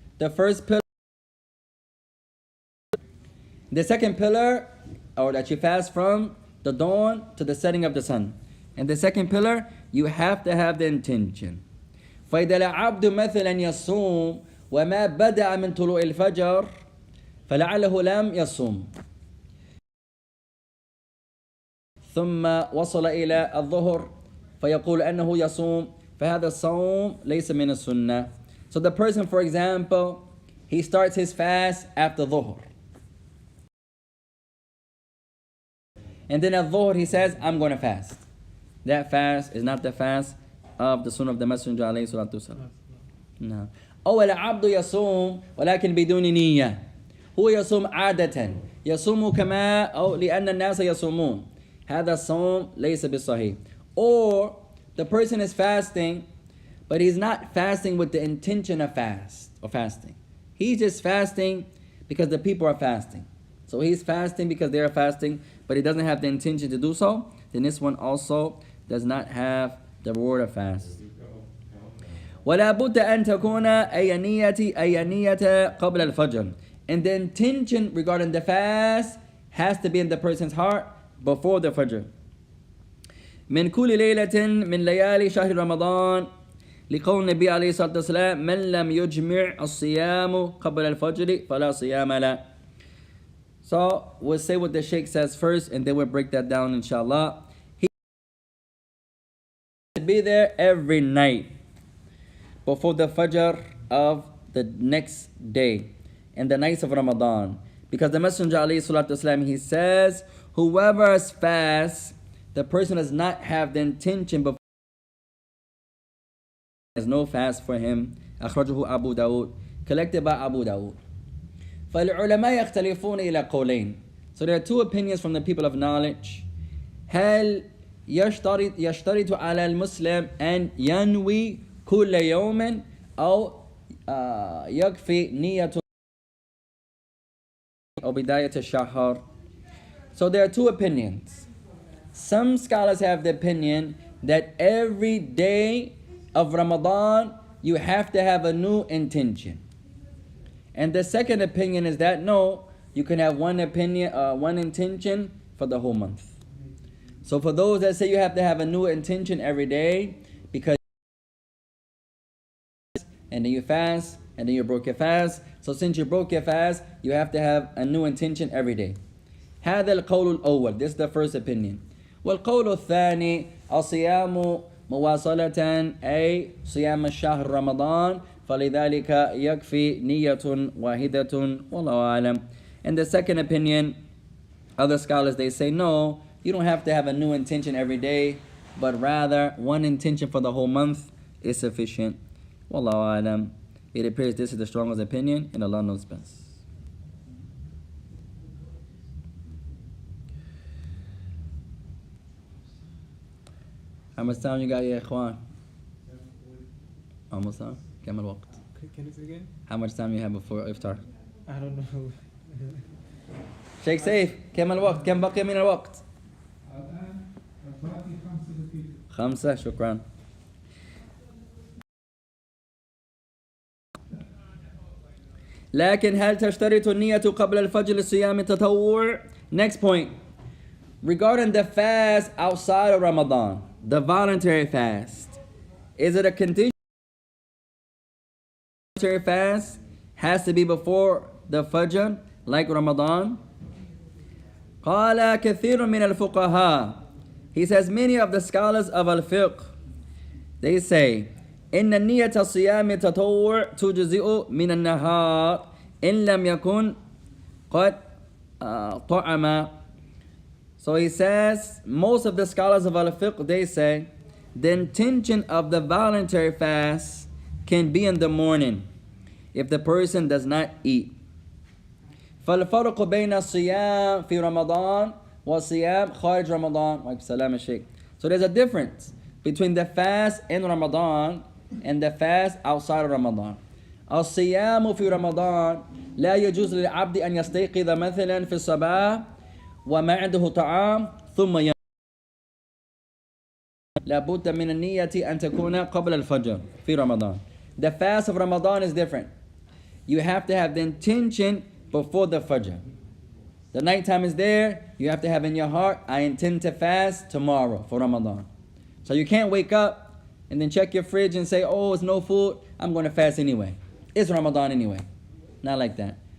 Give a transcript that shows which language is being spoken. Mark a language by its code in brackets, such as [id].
[en] The first pillar, the second pillar, or that you fast from the dawn to the setting of the sun. And the second pillar, you have to have the intention. [ar] فإذا العبد مثلا يصوم وما بدأ من طلوع الفجر فلعله لم يصوم ثم وصل إلى الظهر فيقول أنه يصوم فهذا الصوم ليس من السنة. [en] So the person, for example, he starts his fast after Dhuhr, and then at Dhuhr he says, I'm going to fast. that fast is not the fast of the Sunnah of the Messenger [ar] عليه الصلاة والسلام. نعم. أو العبد يصوم ولكن بدون نية. هو يصوم عادة يصوم كما أو لأن الناس يصومون. هذا الصوم ليس بالصحيح. [en] Or the person is fasting, but he's not fasting with the intention of fasting. He's just fasting because the people are fasting. So he's fasting because they are fasting, but he doesn't have the intention to do so. Then this one also does not have the reward of fast. [ar] ولا بد أن تكون أي نية قبل الفجر. [en] And the intention regarding the fast has to be in the person's heart before the fajr. [ar] من كل ليلة من ليالي شهر رمضان لقول النبي عليه الصلاة والسلام من لم يجمع الصيام قبل الفجر فلا صيام له. [en] So we'll say what the Shaik says first, and then we'll break that down inshallah. He should be there every night before the fajr of the next day and the nights of Ramadan. Because the Messenger alayhi salatu wasalam, he says, whoever fasts, the person does not have the intention before. There's no fast for him. [ar] أخرجه أبو داود, [en] collected by Abu Dawud. [ar] فالعلماء يختلفون إلى قولين. [en] So there are two opinions from the people of knowledge. [ar] هل يشترط على المسلم أن ينوي كل يوم أو يكفي نية أو بداية الشهر. [en] So there are two opinions. Some scholars have the opinion that every day of Ramadan you have to have a new intention. And the second opinion is that no, you can have one intention for the whole month. So for those that say you have to have a new intention every day, because and then you fast, and then you broke your fast. So since you broke your fast, you have to have a new intention every day. [ar] هذا القول الأول. [en] This is the first opinion. [ar] والقول الثاني الصيام مواصلة أي صيام الشهر رمضان فلذلك يكفي نية واحدة والله أعلم. [en] And the second opinion, other scholars, they say no, you don't have to have a new intention every day, but rather one intention for the whole month is sufficient. Wallahu alam. It appears this is the strongest opinion, and Allah knows best. How much time you got, ya ikhwan? Almost time? [ar] كم الوقت? [en] Can you say again? How much time you have before iftar? I don't know. [ar] Sheikh Saif, كم الوقت؟ كم بقي من الوقت؟ الآن باقي 5 دقائق. 5. شكرا. لكن هل تشترط النية قبل الفجر لصيام التطوع? [en] Next point. Regarding the fast outside of Ramadan, the voluntary fast, is it a condition? Voluntary fast has to be before the Fajr, like Ramadan. [ar] قال كثير من الفقهاء. [en] He says many of the scholars of al-fiqh, they say [ar] إن النية صيام التطوع تجزئ من النهار إن لم يكن قد طعم. [en] So he says most of the scholars of al-fiqh, they say the intention of the voluntary fast can be in the morning if the person does not eat. [ar] فالفرق بين الصيام في رمضان والصيام خارج رمضان. وعليكم السلام يا شيخ. [en] So there's a difference between the fast in Ramadan and the fast outside of Ramadan. [ar] الصيام في رمضان لا يجوز للعبد أن يستيقظ مثلا في الصباح وما عنده طعام ثم ينام. لابد من النية أن تكون قبل الفجر في رمضان. [en] The fast of Ramadan is different. You have to have the intention before the Fajr. The nighttime is there, you have to have in your heart, I intend to fast tomorrow for Ramadan. So you can't wake up and then check your fridge and say, oh, it's no food, I'm going to fast anyway. It's Ramadan anyway. Not like that.